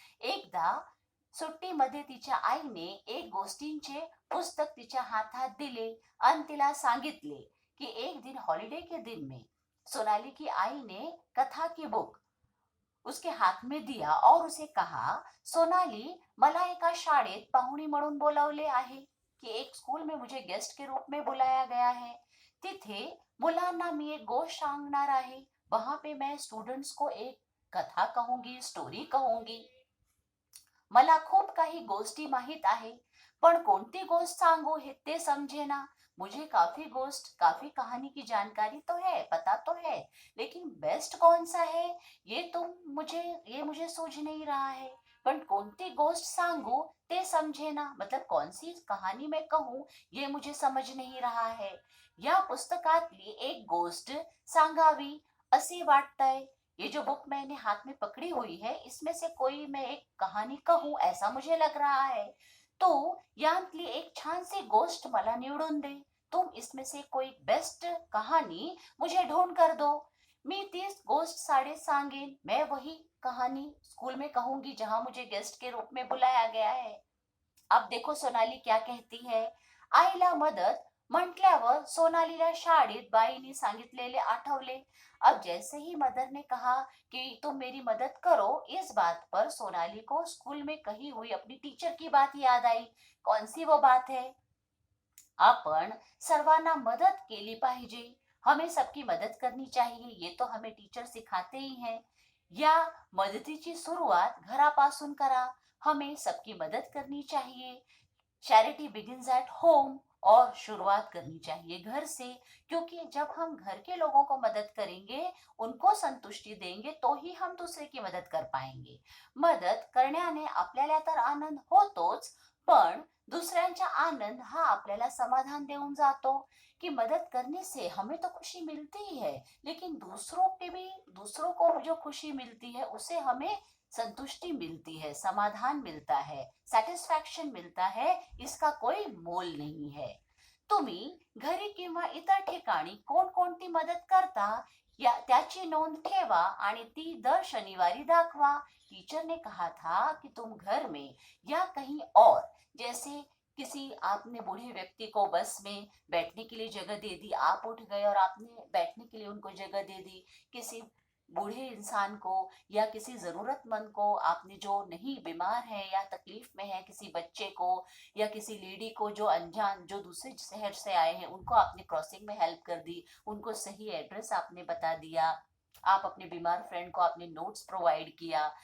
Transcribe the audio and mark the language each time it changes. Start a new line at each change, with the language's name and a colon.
Marathi: एकदा सुट्टीमध्ये तिच्या आईने एक गोष्टींचे पुस्तक तिच्या हातात दिले आणि तिला सांगितले की
Hindi: एक दिन हॉलिडे के दिन में सोनाली की आई ने कथा की बुक उसके हाथ में दिया और उसे कहा,
Marathi: सोनाली, मला एका शाळेत पाहुणी म्हणून बोलावले आहे,
Hindi: कि एक स्कूल में मुझे गेस्ट के रूप में बुलाया गया है.
Marathi: तिथे मुलांना मी एक गोष्ट सांगणार आहे.
Hindi: वहां पे मैं स्टूडेंट्स को एक कथा कहूंगी, स्टोरी कहूंगी.
Marathi: मला खूप काही गोष्टी माहित आहे, पण कोणती गोष्ट सांगू हे ते समझेना.
Hindi: मुझे काफी गोष्ट, काफी कहानी की जानकारी तो है, पता तो है, लेकिन बेस्ट कौन सा है ये मुझे सूझ नहीं रहा है.
Marathi: पण कोणती गोष्ट सांगू ते समझेना,
Hindi: मतलब कौन सी कहानी मैं कहूँ ये मुझे समझ नहीं रहा है.
Marathi: या पुस्तकातली एक गोष्ट सांगावी असे वाटतंय.
Hindi: ये जो बुक मैंने हाथ में पकड़ी हुई है, इसमें से कोई मैं एक कहाणी कहूँ ऐसा मुझे लग रहा है.
Marathi: तो यातली एक छान सी गोष्ट मला निवडून दे.
Hindi: तुम इसमें से कोई बेस्ट कहानी मुझे ढूंढ कर दो.
Marathi: मी तीस गोष्ट साड़े सांगेन.
Hindi: मैं वही कहानी स्कूल में कहूंगी जहां मुझे गेस्ट के रूप में बुलाया गया है. अब देखो सोनाली क्या कहती है.
Marathi: आईला मदत म्हटल्यावर सोनालीला शाळेत बाईने सांगितलेले आठवले.
Hindi: अब जैसे ही मदर ने कहा कि तुम मेरी मदद करो, इस बात पर सोनाली को स्कूल में कही हुई अपनी टीचर की बात याद आई. कौन सी वो बात है.
Marathi: आपण सर्वांना मदत केली पाहिजे.
Hindi: हमें सबकी मदद करनी चाहिए, ये तो हमें टीचर सिखाते ही हैं.
Marathi: या मदतीची सुरुवात घरापासून करा.
Hindi: हमें सबकी मदद करनी चाहिए.
English: Charity begins at home.
Hindi: और शुरुआत करनी चाहिए घर से, क्योंकि जब हम घर के लोगों को मदद करेंगे, उनको संतुष्टि देंगे, तो ही हम दूसरे की मदद कर पाएंगे.
Marathi: मदत करण्याने आपल्याला तर आनंद होतोच, पण दुसऱ्यांचा आनंद हा आपल्याला समाधान देऊन जातो.
Hindi: कि मदद करने से हमें तो खुशी मिलती ही है, लेकिन दूसरों को जो खुशी मिलती है उससे हमें संतुष्टि मिलती है, समाधान मिलता है, सॅटिस्फॅक्शन मिळता है. इसका कोई मोल नहीं है.
Marathi: तुम्ही घरी किंवा इतर ठिकाणी कोणकोणती मदत करता या त्याची नोंद ठेवा आणि ती दर शनिवारी दाखवा.
Hindi: टीचर ने कहा था कि तुम घर में या कहीं और, जैसे किसी आपने बूढ़े व्यक्ति को बस में बैठने के लिए जगह दे दी, आप उठ गए और आपने बैठने के लिए उनको जगह दे दी. किसी बूढ़े इंसान को या किसी जरूरतमंद को आपने, जो नहीं बीमार है या तकलीफ में है, किसी बच्चे को या किसी लेडी को जो अनजान, जो दूसरे शहर से आए हैं, उनको आपने क्रॉसिंग में हेल्प कर दी, उनको सही एड्रेस आपने बता दिया, आप अपने बीमार फ्रेंड को आपने नोट्स प्रोवाइड किया.